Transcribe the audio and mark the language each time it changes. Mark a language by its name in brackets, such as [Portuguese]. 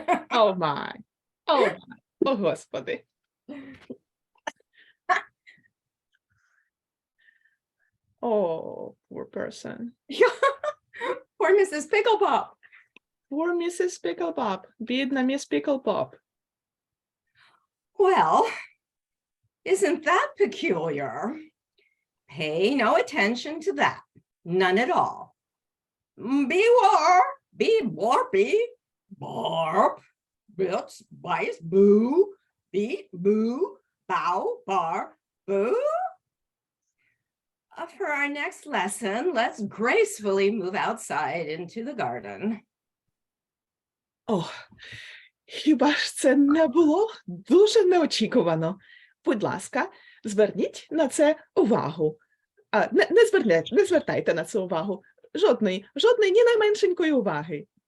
[Ukrainian] О, май! О, Господи! [English] Oh, poor person. Poor Mrs. Picklepop. Poor Mrs. Picklepop. Бідна міс Picklepop. Well, isn't that peculiar? Pay no attention to that. None at all. Beware, be blorpy, barp, bits, bites, boo, beat, boo, bow, bar, boo. For our next lesson, let's gracefully move outside into the garden. [Ukrainian] Хіба ж це не було дуже неочікувано? Будь ласка, зверніть на це увагу. Не звертайте на це увагу. Жодної, ні найменшенької уваги.